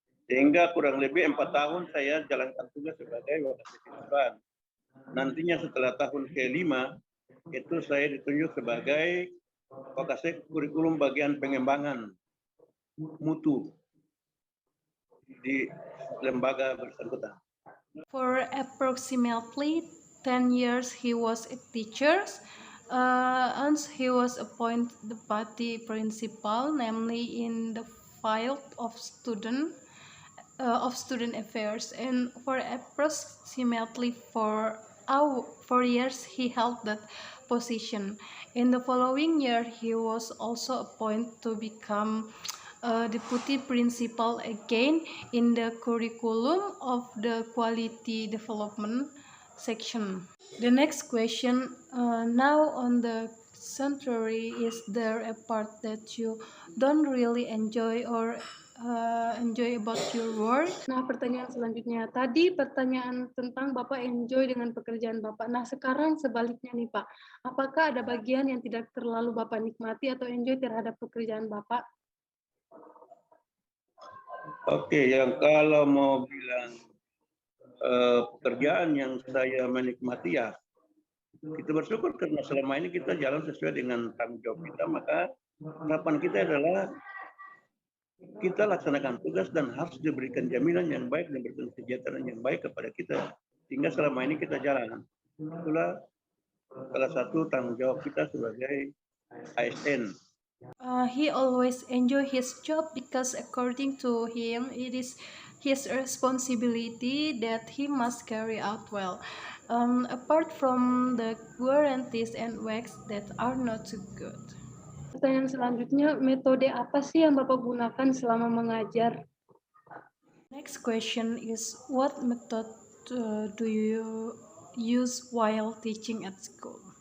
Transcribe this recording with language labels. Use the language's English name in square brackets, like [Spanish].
[Indonesian] Sehingga kurang lebih 4 tahun saya jalankan tugas sebagai wakasek kesiswaan. Nantinya setelah tahun ke-5 itu saya ditunjuk sebagai wakasek kurikulum bagian pengembangan mutu di lembaga bersangkutan. [English] For approximately 10 years he was a teacher, and he was appointed deputy principal, namely in the field of student affairs, and for approximately 4 years he held that position. In the following year he was also appointed to become deputy principal again in the curriculum of the quality development section. The next question, now on the contrary, is there a part that you don't really enjoy or enjoy about your work? [Indonesian] Nah, pertanyaan selanjutnya. Tadi pertanyaan tentang Bapak enjoy dengan pekerjaan Bapak. Nah, sekarang sebaliknya nih, Pak. Apakah ada bagian yang tidak terlalu Bapak nikmati atau enjoy terhadap pekerjaan Bapak? Oke, yang kalau mau bilang pekerjaan yang saya menikmati, ya kita bersyukur karena selama ini kita jalan sesuai dengan tanggung jawab kita, maka harapan kita adalah kita laksanakan tugas dan harus diberikan jaminan yang baik dan berikan kesejahteraan yang baik kepada kita, sehingga selama ini kita jalan. Itulah salah satu tanggung jawab kita sebagai ASN. [English] He always enjoy his job because according to him it is his responsibility that he must carry out well, apart from the guarantees and works that are not so good. [Indonesian] Pertanyaan selanjutnya, metode apa sih yang Bapak gunakan selama mengajar? [English] Next question is, what method do you use while teaching at school?